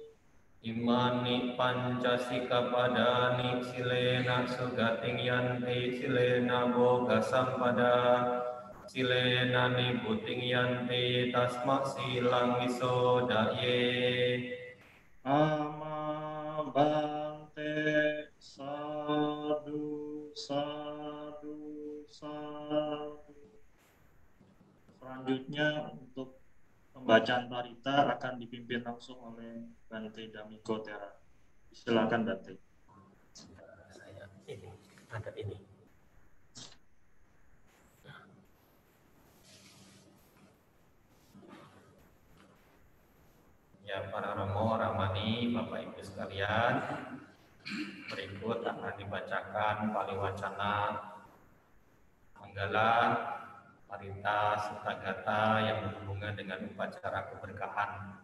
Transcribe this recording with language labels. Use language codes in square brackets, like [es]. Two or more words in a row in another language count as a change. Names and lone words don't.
[pi] Imani pancasikapadani silena sugating yanti silena boga sampada silena nibuting yanti tasma silang wisodaye. Ama bante sadu sadu sadu. [id] Selanjutnya untuk pembacaan parita akan dipimpin langsung oleh Bante Damiko Tera. Silakan Bante. Saya ini ada ini. Ya, para Romo, Ramani, Bapak Ibu sekalian, berikut akan dibacakan paliwacana Manggala Parita Sutagata yang berhubungan dengan upacara keberkahan.